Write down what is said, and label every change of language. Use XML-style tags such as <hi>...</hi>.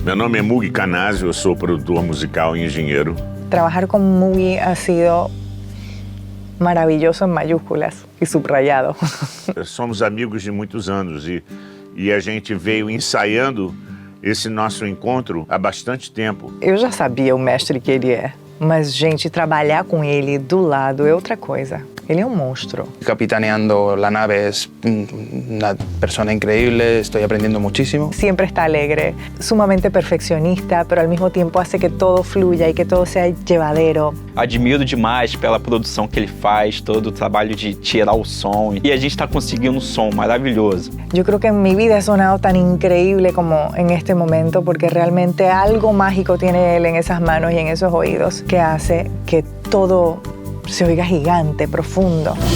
<pt>Meu nome é Mugi Canazio, eu sou produtor musical e engenheiro.</pt> <es>Trabajar con Mugi ha sido maravilloso en mayúsculas y subrayado.</es> <pt>Somos amigos de muitos anos e a gente veio ensaiando esse nosso encontro há bastante tempo. Eu já sabia o mestre que ele é, mas, gente, trabalhar com ele do lado é outra coisa.</pt> <es>Él es un monstruo. Capitaneando la nave es una persona increíble, estoy aprendiendo muchísimo. Siempre está alegre, sumamente perfeccionista, pero al mismo tiempo hace que todo fluya y que todo sea llevadero.</es> <pt>Admiro demais pela produção que ele faz, todo o trabalho de tirar o som. E a gente está conseguindo um som maravilhoso.</pt> <es>Yo creo que en mi vida he sonado tan increíble como en este momento porque realmente algo mágico tiene él en esas manos y en esos oídos que hace que todo se oiga gigante, profundo.</es>